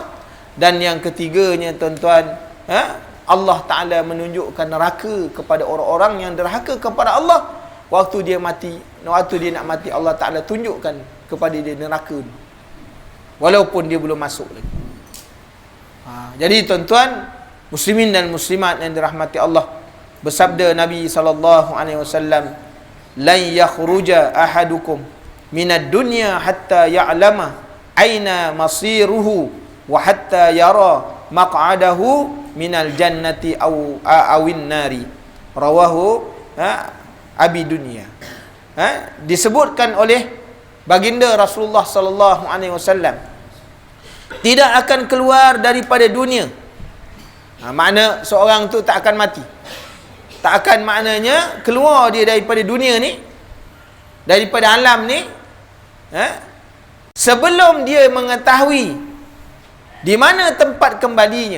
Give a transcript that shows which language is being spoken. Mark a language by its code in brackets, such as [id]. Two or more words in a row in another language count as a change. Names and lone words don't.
[ms] Dan yang ketiganya, tuan-tuan, Allah Ta'ala menunjukkan neraka kepada orang-orang yang derhaka kepada Allah. Waktu dia mati, waktu dia nak mati, Allah Ta'ala tunjukkan kepada dia neraka, walaupun dia belum masuk lagi. Jadi tuan-tuan, muslimin dan muslimat yang dirahmati Allah, bersabda Nabi SAW, [ar] لن يخرج أحدكم من الدنيا حتى يعلم أين مصيره وحتى يرى مقعده من الجنة أو النار. رواه أبي دنيا. [ms] Disebutkan oleh baginda Rasulullah [ar] صلى الله عليه وسلم, [ms] tidak akan keluar daripada dunia. Makna seorang tu tak akan mati. Tak akan maknanya keluar dia daripada dunia ni, daripada alam ni, sebelum dia mengetahui di mana tempat kembalinya.